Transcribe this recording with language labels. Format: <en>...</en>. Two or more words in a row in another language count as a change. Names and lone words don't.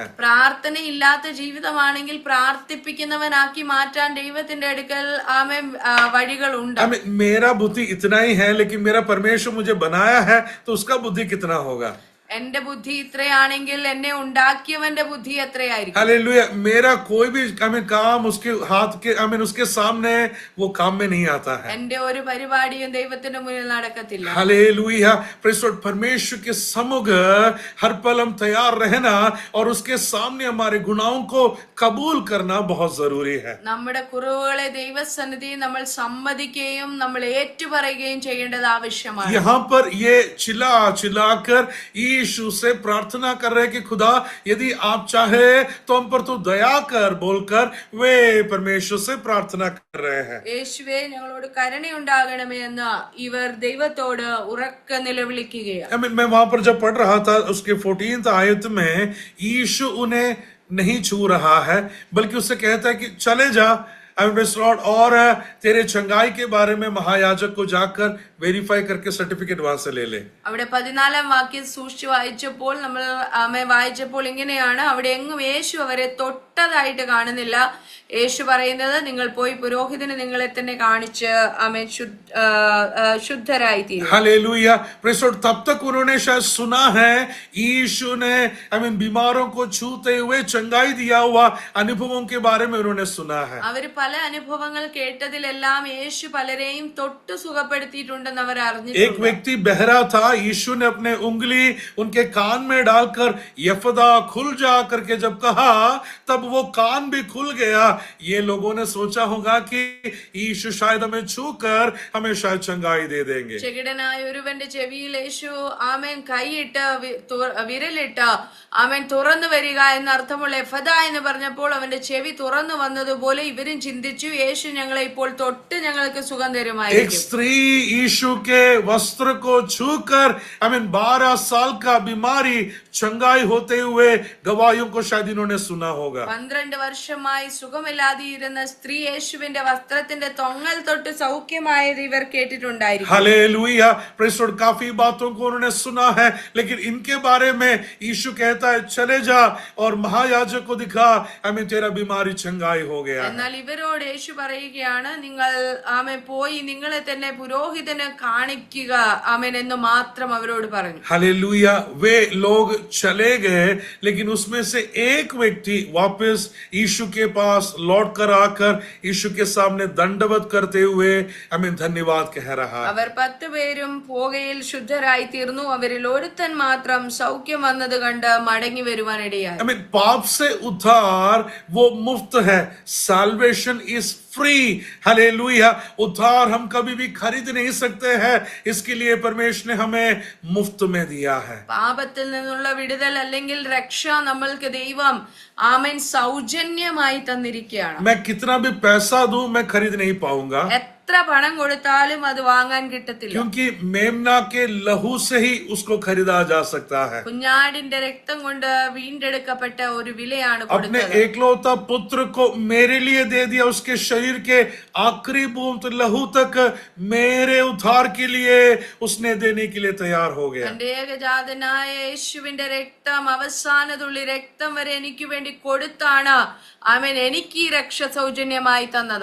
<ml>പ്രാർത്ഥനയില്ലാത്ത ജീവിതമാണെങ്കിൽ പ്രാർത്ഥിപ്പിക്കുന്നവനാക്കി മാറ്റാൻ ദൈവത്തിന്റെ അടുക്കൽ ആമേൻ വഴികളുണ്ട്.</ml> <en>I mean,</en> <hi>मेरा बुद्धि इतना ही है लेकिन मेरा परमेश्वर मुझे बनाया है तो उसका बुद्धि कितना होगा.</hi> <ml>എന്റെ ബുദ്ധി ഇത്രയാണെങ്കിൽ എന്നെ ഉണ്ടാക്കിയവന്റെ ബുദ്ധി എത്രയായിരിക്കും.</ml> <hi>हालेलुया. मेरा कोई भी काम उसके हाथ के उसके सामने वो काम में नहीं आता है.</hi> <ml>എന്റെ ഒരു പരിപാടിയും ദൈവത്തിന്റെ മുന്നിൽ നടക്കത്തില്ല.</ml> <hi>हालेलुया. परमेश्वर के सम्मुख हर पल हम तैयार रहना और उसके सामने हमारे गुनाहों को कबूल करना बहुत जरूरी है.</hi> <ml>നമ്മുടെ കുറവുകളെ ദൈവസന്നിധിയിൽ നമ്മൾ സമ്മതിക്കുകയും നമ്മൾ ഏറ്റുപറയുകയും ചെയ്യേണ്ടത് ആവശ്യമാണ്.</ml> <hi>यहाँ पर ये चिल्लाकर यीशु से प्रार्थना कर रहे कि खुदा यदि आप चाहे तो हम पर तो दया कर बोलकर वे परमेश्वर से प्रार्थना कर रहे हैं.</hi> <ml>യേശുവേ ഞങ്ങളോട് കരുണയുണ്ടാകണമേ എന്ന് ഇവർ ദൈവത്തോട് ഉറക്കെ നിലവിളിക്കുകയാണ്.</ml> <hi>मैं वहां पर जब पढ़ रहा था उसके 14th आयत में यीशु उन्हें नहीं छू रहा है बल्कि उससे कहता है कि चले जा और तेरे चंगाई के बारे में महायाजक को जाकर वेरीफाई करके सर्टिफिकेट वहां से ले ले.</hi> <ml>അവിടെ 14-ാം വാക്യം സൂക്ഷിച്ചു വായിച്ചപ്പോൾ നമ്മൾ വായിച്ചപ്പോൾ ഇങ്ങനെയാണ്, അവിടെ എങ്ങും യേശു അവരെ തൊട്ടതായിട്ട് കാണുന്നില്ല. യേശു പറയുന്നത് നിങ്ങൾ പോയി പുരോഹിതന് നിങ്ങളെ തന്നെ കാണിച്ച് ആമേൻ ശുദ്ധരായി തീരും.</ml> <hi>हालेलुया.</hi> <en>Praise God.</en> <hi>तब तक उन्होंने शायद सुना है यीशु ने बीमारों को छूते हुए चंगाई दिया हुआ अनुभवों के बारे में उन्होंने सुना है.</hi> <ml>അവര് പല അനുഭവങ്ങൾ കേട്ടതിലെല്ലാം യേശു പലരെയും തൊട്ട് സുഖപ്പെടുത്തിയിട്ടുണ്ടെന്ന് അവർ അറിഞ്ഞിട്ടുണ്ട്.</ml> <hi>एक व्यक्ति बहरा था, यीशु ने अपने उंगली उनके कान में डालकर यफदा खुल जा करके जब कहा तब वो कान भी खुल गया. ये लोगों ने सोचा होगा कि यीशु शायद हमें छूकर हमें शायद चंगाई दे देंगे.</hi> <ml>ചെകിടനായ ഒരുവന്റെ ചെവിയിൽ യേശു ആമേൻ കൈയിട്ട് വിരലിട്ട് ആമേൻ തുറന്നു വരിക എന്നർത്ഥമുള്ള എഫദ എന്ന് പറഞ്ഞപ്പോൾ അവന്റെ ചെവി തുറന്നു വന്നതുപോലെ ഇവരും ചിന്തിച്ചു യേശു ഞങ്ങളെ ഇപ്പോൾ തൊട്ട് ഞങ്ങൾക്ക് സുഖം തരുമായിരിക്കും.</ml> <hi>एक स्त्री यीशु के वस्त्र को छूकर 12 साल का बीमारी चंगाई होते हुए गवाहियों को शायद इन्होंने सुना होगा.</hi> <ml>12 വർഷമായി സുഖമില്ലാതിരുന്ന സ്ത്രീ യേശുവിന്റെ വസ്ത്രത്തിന്റെ തൊങ്ങൽ തൊട്ട് സൗഖ്യമായത് ഇവർ കേട്ടിട്ടുണ്ടായിരിക്കും.</ml> <hi>हालेलुया.</hi> <en>Praise God.</en> <hi>काफी बातों को उन्होंने सुना है लेकिन इनके बारे में यीशु कहता है चले जा और महायाजक को दिखा तेरा बीमारी चंगाई हो गया.</hi> <ml>എന്നാൽ ഇവരോട് യേശു പറയുകയാണ്, നിങ്ങൾ ആമേൻ പോയി നിങ്ങളെ തന്നെ പുരോഹിതന് കാണിക്കുക ആമേൻ എന്ന് മാത്രം അവരോട് പറഞ്ഞു.</ml> <hi>हालेलुया. वे लोग चले गए लेकिन उसमें से एक व्यक्ति वापस यीशु के पास लौट कर आकर यीशु के सामने दंडवत करते हुए धन्यवाद कह रहा है.</hi> <ml>അവർ 10 പേരും പോകയിൽ ശുദ്ധരായി തീർന്നു. അവരിൽ ഒരുത്തൻ മാത്രം സൗഖ്യം വന്നത് കണ്ട് മടങ്ങി വരുവാനിടയായി.</ml> <hi>पाप से उद्धार वो मुफ्त है.</hi> <en>Salvation is free. हालेलुया.</en> <hi>उद्धार हम कभी भी खरीद नहीं सकते हैं, इसके लिए परमेश्वर ने हमें मुफ्त में दिया है.</hi> <ml>പാപത്തിൽ നിന്നുള്ള വിടുതൽ അല്ലെങ്കിൽ രക്ഷ നമ്മൾക്ക് ദൈവം ആമേൻ സൗജന്യമായി തന്നിരിക്കുകയാണ്.</ml> <hi>मैं कितना भी पैसा दूं मैं खरीद नहीं पाऊंगा,</hi> <ml>എത്ര പണം കൊടുത്താലും അത് വാങ്ങാൻ കിട്ടത്തില്ല.</ml> <hi>क्योंकि मेमना के लहू से ही उसको खरीदा जा सकता है.</hi> <ml>കുഞ്ഞാടിന്റെ രക്തം കൊണ്ട് വീണ്ടെടുക്കപ്പെട്ട ഒരു വിലയാണ്</ml> <hi>अपने</hi> <ml>കൊടുത്തത്.</ml> <hi>एकलौता पुत्र को मेरे लिए दे दिया. उसके शरीर के आखिरी बूंद लहू तक मेरे उद्धार के लिए उसने देने के लिए तैयार हो गया.</hi> <ml>തന്റെ ഏകജാതനായ യേശുവിന്റെ രക്തം അവസാന തുള്ളി രക്തം വരെ എനിക്ക് വേണ്ടി കൊടുത്താണ് ആമേൻ എനിക്ക് ഈ രക്ഷ സൗജന്യമായി തന്നത്.</ml>